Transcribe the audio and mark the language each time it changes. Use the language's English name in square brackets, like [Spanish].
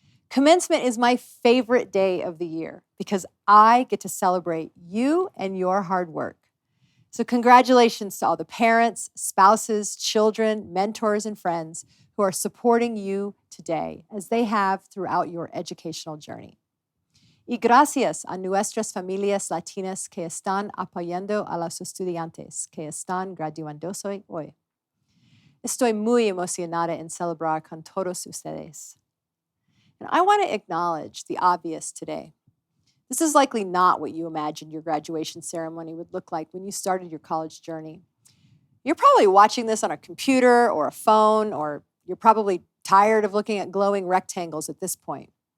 [English] Commencement is my favorite day of the year because I get to celebrate you and your hard work. So congratulations to all the parents, spouses, children, mentors, and friends who are supporting you today as they have throughout your educational journey. [Spanish] Y gracias a nuestras familias latinas que están apoyando a los estudiantes que están graduándose hoy. Estoy muy emocionada en celebrar con todos ustedes. [English] And I want to acknowledge the obvious today. This is likely not what you imagined your graduation ceremony would look like when you started your college journey. You're probably watching this on a computer or a phone, or you're probably tired of looking at glowing rectangles at this point.